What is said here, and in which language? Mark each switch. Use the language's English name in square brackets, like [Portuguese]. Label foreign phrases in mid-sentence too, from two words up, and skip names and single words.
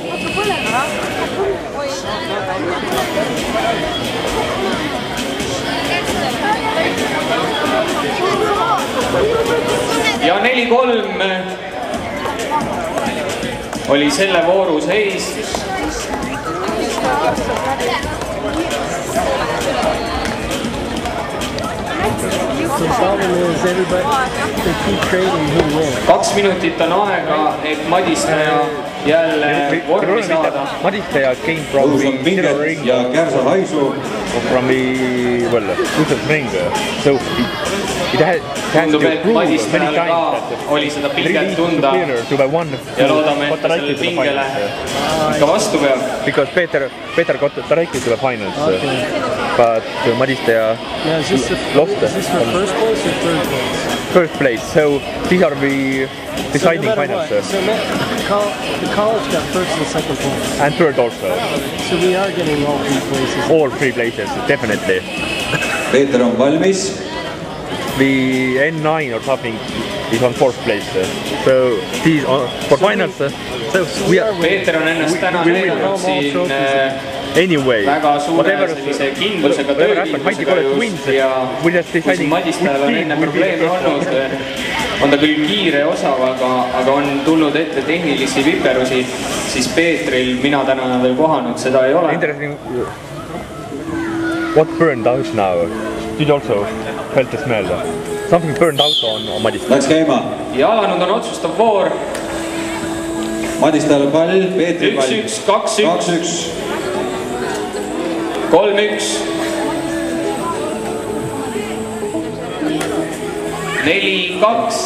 [Estonian] Ja 4-3 oli selle vooru seis. [English] The problem is everybody, they keep trading who wins. [Estonian] 2 minutit on aega, et Madistaja jälle vormi saada. [English] Madistaja came from the middle ring [Estonian] ja kärsa haisu. [English] From the, well, different ring. So it has to prove many times that [Estonian] oli seda pinget tunda ja loodame, et sellele pingele ikka vastu peab. [English] Because Peter got directly to the finals, but Madistaja lost. Is this for first place or third place? First place, so these are the deciding finals. So the college got first and second place. And third also. So we are getting all 3 places. All 3 places, definitely. [Estonian] Peeter on valmis. [English] The N9 or something is on 4th place. So these are for finals. So we are. [Estonian] Peeter on ennast täna näidanud siin väga suure sellise kindlusega, töökindlusega just ja kui Madistajal on enne probleeme olnud, on ta küll kiire osav, aga on tulnud ette tehnilisi viperusi, siis Peetril mina täna veel kohanud, seda ei ole. [English] Interesting. What burned out now? Did you also felt the smell? Something burned out on Madistaja. [Estonian] Läks käima. Ja alanud on otsustav voor. Madistajal pall, Peetri pall. 1-1, 2-1. 3-1. 4-2.